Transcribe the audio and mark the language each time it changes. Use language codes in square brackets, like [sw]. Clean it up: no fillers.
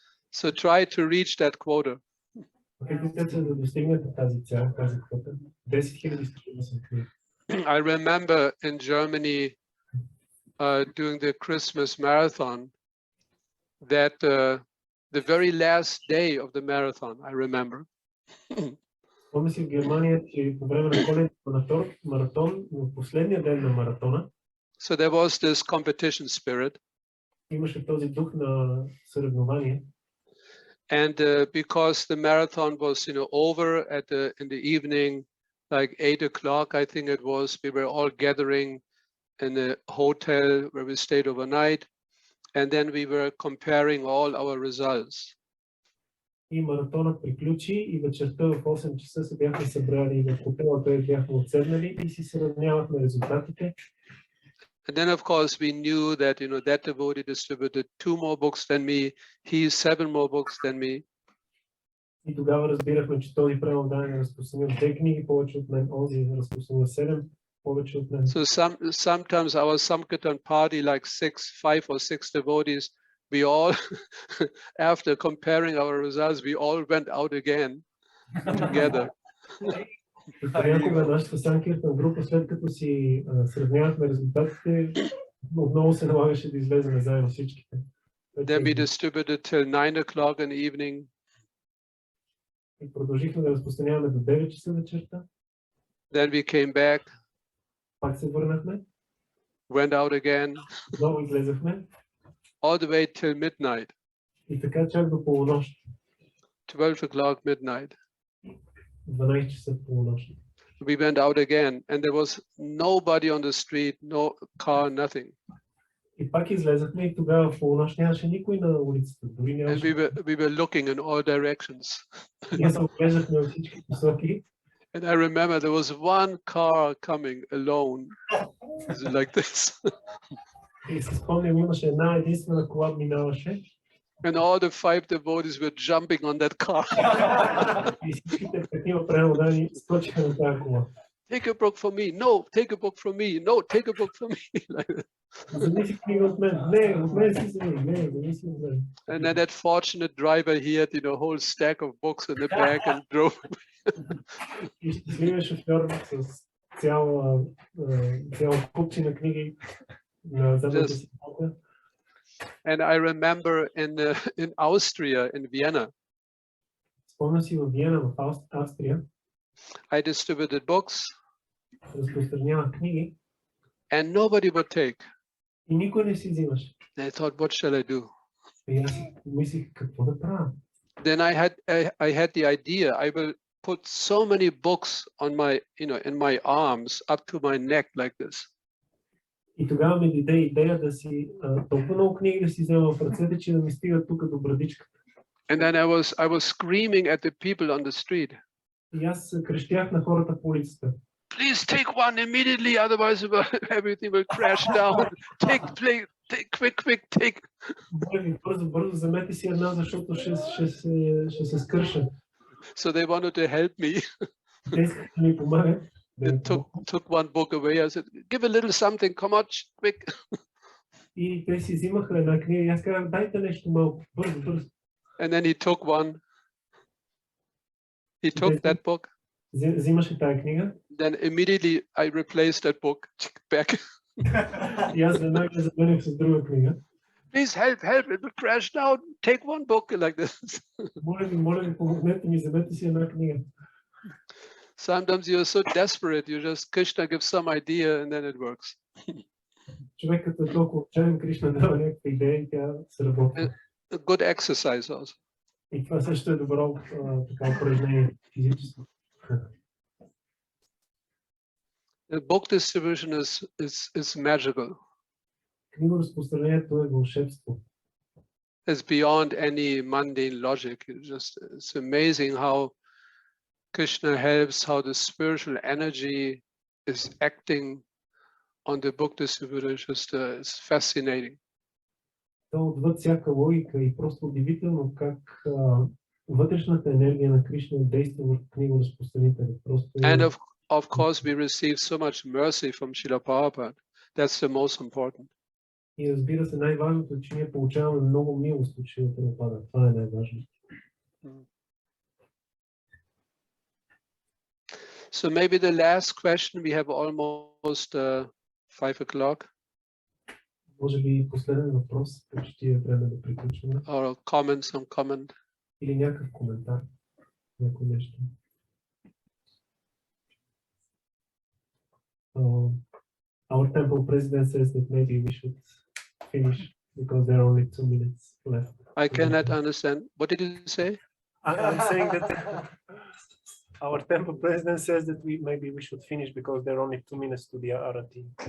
[en] So try to reach that quota. [bg] Опитайте се да достигнете тази цел, тази квота. 10,000 книги. [en] I remember in Germany during the Christmas marathon that the very last day of the marathon, I remember. [bg] Спомня си в Германия, че по време на коледния маратон, в последния ден на маратона, [en] So there was this competition spirit. [bg] имаше този дух на съревнование. [en] And because the marathon was, over in the evening, like 8 o'clock, I think it was, we were all gathering in a hotel where we stayed overnight. And then we were comparing all our results. [bg] И маратонът приключи и вечерта в 8 часа се бяхме събрали в хотела, където бяхме отседнали и си сравнявахме резултатите. [en] And then, of course, we knew that, that devotee distributed 2 more books than me, he 7 more books than me. [bg] И тогава разбирахме, че този преодание е разпространил 2 книги повече от мен, онзи е разпространил 7 повече от мен. [en] So sometimes our Sankirtan party, like 5 or 6 devotees, we all, after comparing our results, we all went out again together. [bg] И понякога нашата Санкиртан група, след като си сравнявахме резултатите, отново се налагаше да излезем заедно всичките. [en] Then we distributed till 9 o'clock in the evening. [bg] И продължихме да разпространяваме до 9 часа вечерта. [en] Then we came back, [bg] Пак се върнахме. [en] went out again, [bg] Отново излезахме. [en] all the way till midnight, [bg] И така чак до полунощ. [en] 12 o'clock midnight. [bg] 12 часа в полунощ. [en] We went out again, and there was nobody on the street, no car, nothing. [bg] И пак излезахме и тогава в полунощ нямаше никой на улицата. Дори [en] And [bg] нямаше. [en] we were looking in all directions. [bg] Ние се оглеждахме във всички посоки. [en] And I remember there was one car coming alone, like this. [bg] И се спомням, имаше една единствена кола минаваше. [en] And all the 5 devotees were jumping on that car. [bg] И всичките такива преводани скочиха на тази кола. [en] Take a book from me. No, take a book from me. No, take a book from me. Like that. [bg] Зависи книга от мен. Не, от мен си вземи. Не, зависи от мен. [en] And then that fortunate driver, he had, you know, a whole stack of books in the back and drove. [bg] И щастливия шофьор с цяла купчина книги на задната си кола. [en] And I remember in Austria, in Vienna, [bg] Спомням си във Виена, в Австрия, [en] I distributed books [bg] разпространявах книги [en] and nobody would take. [bg] и никой не си взимаше. [en] And I thought, what shall I do? [bg] И аз си мислих какво да правя. [en] Then I had the idea, I will put so many books on my, you know, in my arms up to my neck like this. [bg] И тогава ми дойде идея да си толкова много книги да си взема в ръцете, че да ми стига тук до брадичката. [en] And then I was screaming at the people on the street. [bg] И аз крещях на хората по улицата. [en] Please take one immediately, otherwise everything will crash down. Take, quick, take. [bg] Моля ви, бързо, вземете си една, защото ще се скърша. [en] So they wanted to help me. [bg] Те искаха да ми помагат. [en] They took one book away. I said, give a little something, come on, quick. [bg] И те си взимаха една книга и аз казах, дайте нещо малко, бързо. [en] And then he took one. He took that book. [bg] Взимаше тази книга. [en] Then immediately I replaced that book back. [bg] И аз веднага замених с друга книга. [en] Please help, it will crash down. Take one book like this. [bg] Моля ви, помогнете ми, вземете си една книга. [en] Sometimes you're so desperate, you just, Krishna gives some idea and then it works. [bg] Човекът е толкова отчаян, Кришна дава някаква идея и тя се работи. [en] A good exercise also. [bg] И това също е добро така упражнение физически. [en] The book distribution is magical. [bg] Книгоразпространението е вълшебство. [en] It's beyond any mundane logic. It's amazing how Krishna helps, how the spiritual energy is acting on the book distributor. It's fascinating. [bg] То отвъд всяка логика и просто удивително как вътрешната енергия на Кришна действа върху книгоразпространителя. [en] And of course we receive so much mercy from Srila Prabhupada. That's the most important. [bg] И разбира се, най-важното е, че ние получаваме много милост от Шрила Прабхупада. Това е най-важното. [en] So maybe the last question, we have almost 5 o'clock. [bg] Може би последен въпрос, почти е време да приключваме. [en] Or some comment. [bg] Или някакъв коментар, някой нещо. [en] Our temple president says that maybe we should finish because there are only 2 minutes left. I cannot understand. What did you say? I'm saying that our temple president says that maybe we should finish because there are only 2 minutes to the arati.